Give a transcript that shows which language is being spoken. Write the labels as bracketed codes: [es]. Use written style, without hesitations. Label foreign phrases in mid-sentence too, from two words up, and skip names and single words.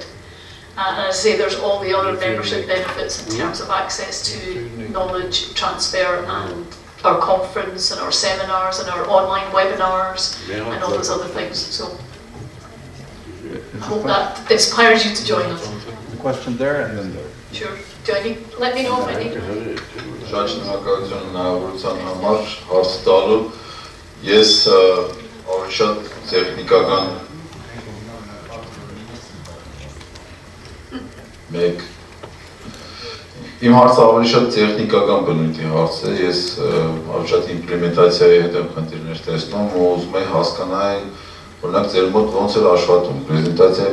[en] And as I say, there's all the other membership benefits in terms of access to knowledge transfer and our conference and our seminars and our online webinars and all those other things. So I hope that inspires you to join us. Question there and then there. Sure. Do I need, let me know if I need. [hy] Շատ շնորհակալություն հնարավորության համար հարց տալու։ Ես ավելի շատ տեխնիկական մեկ իմ հարցը ավելի շատ տեխնիկական բնույթի հարց է։ Ես ավելի շատ իմպլեմենտացիայի հետ եմ խնդիրներ տեսնում ու ուզում եմ հասկանալ օրինակ ձեր մոտ ոնց է աշխատում։ Պրեզենտացիայի